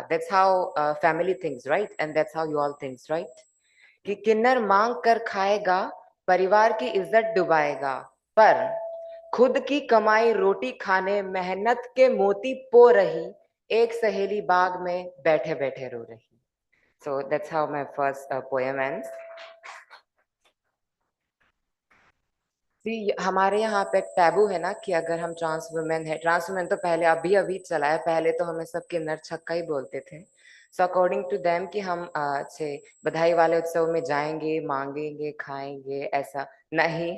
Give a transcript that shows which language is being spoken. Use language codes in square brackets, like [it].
[en] That's how family thinks, right? And that's how you all thinks, right? [hi] कि किन्नर मांग कर खाएगा, परिवार की इज्जत डुबाएगा, पर खुद की कमाई रोटी खाने मेहनत के मोती पो रही, एक सहेली बाग में बैठे बैठे रो रही। [en] So that's how my first poem ends. [hi] See, हमारे यहाँ पे एक टैबू है ना कि अगर हम ट्रांस वुमेन है, ट्रांस वुमेन तो पहले अभी अभी चला है, पहले तो हमें सब किन्नर छक्का ही बोलते थे। [en] so according to them [hi] कि हम अच्छे बधाई वाले उत्सव में जाएंगे, मांगेंगे, खाएंगे, ऐसा नहीं।